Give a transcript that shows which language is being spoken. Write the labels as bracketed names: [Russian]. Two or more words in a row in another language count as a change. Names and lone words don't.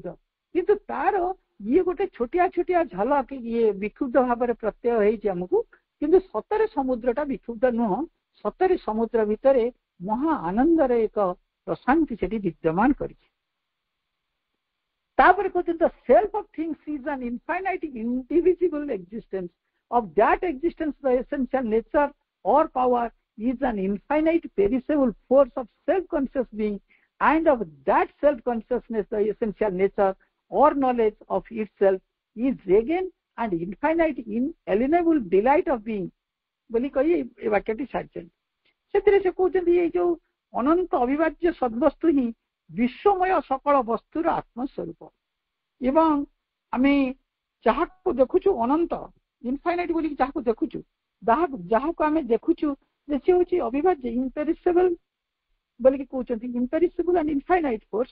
[Odia] କିନ୍ତୁ ତାର ଇଏ ଗୋଟେ ଛୋଟିଆ ଛୋଟିଆ ଝଲକ ଇଏ ବିକ୍ଷୁବ୍ଧ ଭାବରେ ପ୍ରତ୍ୟୟ ହେଇଛି ଆମକୁ। କିନ୍ତୁ ସତରେ ସମୁଦ୍ରଟା ବିକ୍ଷୁବ୍ଧ ନୁହଁ, ସତରେ ସମୁଦ୍ର ଭିତରେ ମହା ଆନନ୍ଦର ଏକ ପ୍ରଶାନ୍ତି ସେଠି ବିଦ୍ୟମାନ କରିଛି। ତାପରେ କହୁଛନ୍ତି [English] the self of things is an infinite indivisible existence. Of that existence the essential nature or power is an infinite perishable force of self-conscious being, and of that self-consciousness the essential nature or knowledge of itself is again and infinite inalienable delight of being [Odia] ବୋଲି କହି ଏ ବାକ୍ୟଟି ଛାଡ଼ିଛନ୍ତି। ସେଥିରେ ସେ କହୁଛନ୍ତି ଏଇ ଯୋଉ ଅନନ୍ତ ଅବିଭାଜ୍ୟ ସଦ୍ବସ୍ତୁ ହିଁ ବିଶ୍ୱମୟ ସକଳ ବସ୍ତୁର ଆତ୍ମସ୍ୱରୂପ। ଏବଂ ଆମେ ଯାହାକୁ ଦେଖୁଛୁ ଅନନ୍ତ ଇନଫାଇନାଇଟ୍ ବୋଲିକି ଯାହାକୁ ଦେଖୁଛୁ, ଯାହାକୁ ଆମେ ଦେଖୁଛୁ ଯେ ସେ ହଉଛି ଅବିଭାଜ୍ୟ ଇମ୍ପେରିସେବଲ ବୋଲିକି କହୁଛନ୍ତି, [English] imperishable and infinite force.